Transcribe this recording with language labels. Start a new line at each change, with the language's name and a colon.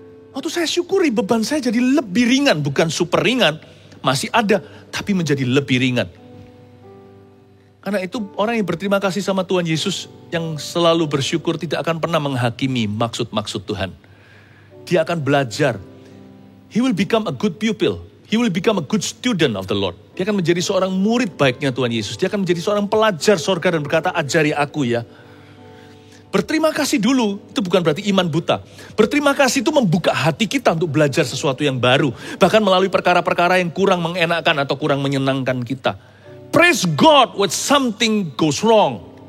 Indonesian: Waktu saya syukuri beban saya jadi lebih ringan, bukan super ringan. Masih ada, tapi menjadi lebih ringan. Karena itu orang yang berterima kasih sama Tuhan Yesus, yang selalu bersyukur tidak akan pernah menghakimi maksud-maksud Tuhan. Dia akan belajar.
English: He will become a good pupil. He will become a good student of the Lord.
Indonesian: Dia akan menjadi seorang murid baiknya Tuhan Yesus. Dia akan menjadi seorang pelajar sorga dan berkata, ajari aku ya. Berterima kasih dulu, itu bukan berarti iman buta. Berterima kasih itu membuka hati kita untuk belajar sesuatu yang baru. Bahkan melalui perkara-perkara yang kurang mengenakkan atau kurang menyenangkan kita.
English: Praise God when something goes wrong.